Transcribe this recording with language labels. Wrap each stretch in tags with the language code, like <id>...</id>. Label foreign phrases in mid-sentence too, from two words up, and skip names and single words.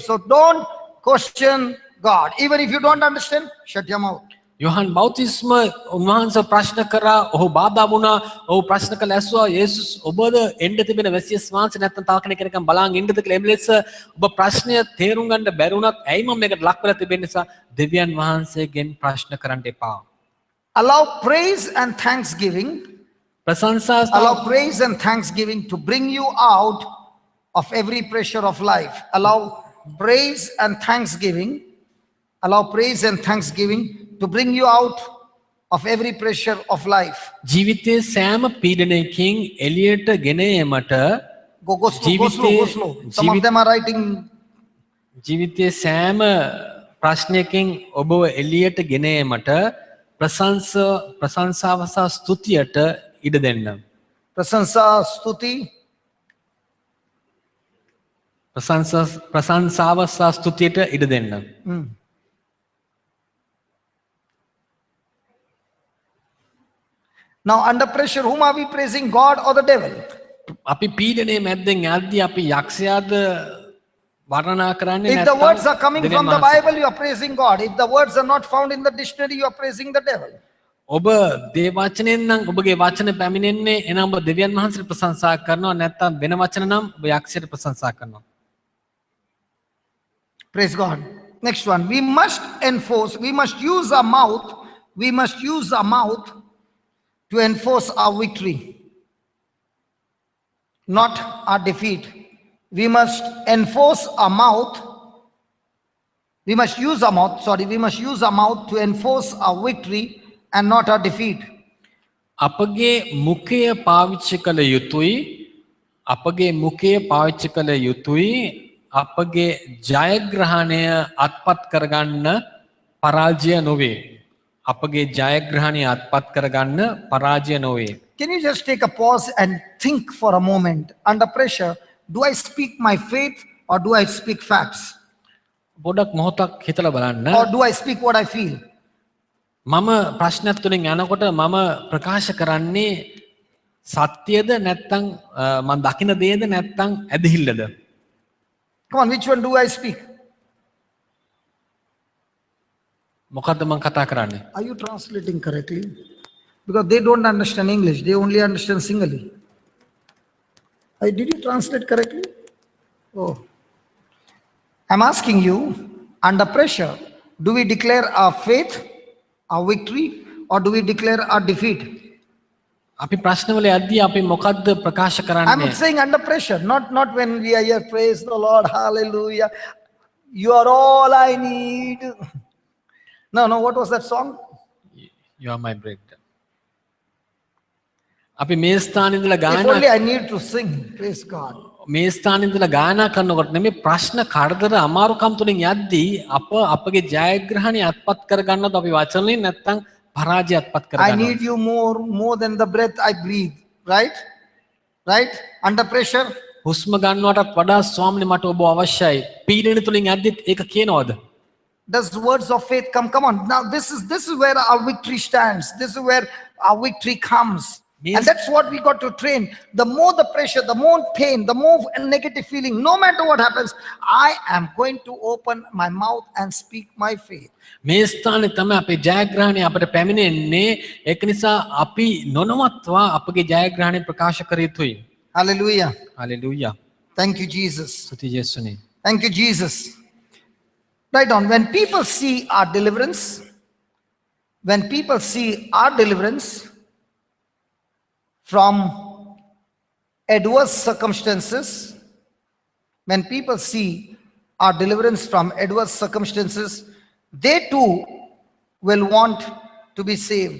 <en>So don't question God. Even if you don't understand, shut your mouth.</en> <si>යොහන් බෞතිස්ම උන්වහන්සේ ප්‍රශ්න කරා ඔහු බාධා වුණා. ඔහු ප්‍රශ්න කළ ඇසුවා යේසුස් ඔබද එන්න තිබෙන වැසියස් වහන්සේ නැත්නම් තව කෙනෙක් කෙනෙක්ම බලන් ඉන්නද කියලා එම්ලෙස ඔබ ප්‍රශ්නය තේරුම් ගන්න බැරි වුණත් ඇයි මම මේකට ලක් වෙලා තිබෙන නිසා දෙවියන් වහන්සේගෙන් ප්‍රශ්න කරන්න එපා.</si> <en>Allow praise and thanksgiving.</en> <si>ප්‍රශංසා</si> <en>Allow praise and thanksgiving to bring you out of every pressure of life. Allow praise and thanksgiving. Allow praise and thanksgiving to bring you out of every pressure of life.</en> <si>ජීවිතයේ සෑම පීඩනයකින් එළියට ගෙන ඒමට</si> <en>Go slow. Some of them are writing.</en> <si>ජීවිතයේ සෑම ප්‍රශ්නයකින් ඔබව එළියට ගෙන ඒමට ප්‍රශංසාව සහ ස්තුතියට ඉඩ දෙන්න. ප්‍රශංසා, ස්තුති. ප්‍රශංසාව සහ ස්තුතියට ඉඩ දෙන්න.</si> <en>Now under pressure, whom are we praising, God or the devil?</en> <si>අපි පීඩනයේ මැද්දෙන් යද්දී අපි යක්ෂයාද වර්ණනා කරන්නේ</si> <en>If the words are coming from the Bible, you are praising God. If the words are not found in the dictionary, you are praising the devil.</en> <si>ඔබ දේ වචනෙන් නම් ඔබගේ වචන පැමිණෙන්නේ එනම් ඔබ දෙවියන් වහන්සේට ප්‍රශංසා කරනවා නැත්නම් වෙන වචන නම් ඔබ යක්ෂයට ප්‍රශංසා කරනවා.</si> <en>Praise God. Next one. We must use our mouth to enforce our victory, not our defeat. We must use our mouth to enforce our victory and not our defeat.</en> <si>අපගේ මුඛය පාවිච්චි කළ යුතුයි. අපගේ ජයග්‍රහණය අත්පත් කරගන්න පරාජය නොවේ. අපගේ ජයග්‍රහණය අත්පත් කරගන්න පරාජය නොවේ.</si> <en>Can you just take a pause and think for a moment? Under pressure, do I speak my faith or do I speak facts?</en> <si>පොඩක් මොහොතක් හිතලා බලන්න.</si> <en>Or do I speak what I feel?</en> <si>මම ප්‍රශ්නයක් තුලින් යනකොට මම ප්‍රකාශ කරන්නේ සත්‍යද නැත්නම් මම දකින දේද නැත්නම් ඇදහිල්ලද?</si> <en>Come on, which one do I speak?</en> <si>මොකද්ද මම කතා කරන්නේ?</si> <en>Are you translating correctly? Because they don't understand English, they only understand Singali. Did you translate correctly? Oh. I'm asking you, under pressure, do we declare our faith, our victory, or do we declare our defeat?</en> <si>අපි ප්‍රශ්නවල යද්දී අපි මොකද්ද ප්‍රකාශ</si> <en>I'm</en> <si>කරන්නේ?</si> <en>saying under pressure, not when we are here, praise the Lord, hallelujah. You are all I need. No, what was that song? You are my breakdown.</en> <si>අපි මේ ස්ථානේ ඉඳලා</si> <en>If</en> <si>ගායනා</si> <en>only I need to sing, praise God.</en> <si>මේ ස්ථානේ ඉඳලා ගායනා කරනකොට නෙමෙයි ප්‍රශ්න කරදර අමාරුකම් තුලින් යද්දී අපගේ ජයග්‍රහණය අත්පත් කරගන්නත් අපි වචනෙන් නැත්තම් පරාජය අත්පත්</si> <en>I</en> <si>කරගන්නවා.</si> <en>need you more than the breath I breathe, right? Right? Under pressure.</en> <si>හුස්ම ගන්නවටත් වඩා ස්වාමීනි මට ඔබ අවශ්‍යයි. පීඩන තුලින් යද්දිත් ඒක කියනවද?</si> <en>Does words of faith come? Come on. Now this is where our victory stands. This is where our victory comes. And that's what we got to train. The more the pressure, the more pain, the more negative feeling, no matter what happens, I am going to open my mouth and speak my faith.</en> <si>මේ ස්ථානේ තමයි අපේ ජයග්‍රහණය අපිට පැමිණෙන්නේ. ඒක නිසා අපි නොනවත්වා අපගේ ජයග්‍රහණය ප්‍රකාශ කර යුතුයි.</si> <en>Hallelujah.</en> <si>හලෙලූයා.</si> <en>Thank you, Jesus.</en> <si>ස්තුති යේසුනේ.</si> <en>Thank you, Jesus. Right on. When people see our deliverance, from adverse circumstances, when people see our deliverance from adverse circumstances, they too will want to be saved.</en>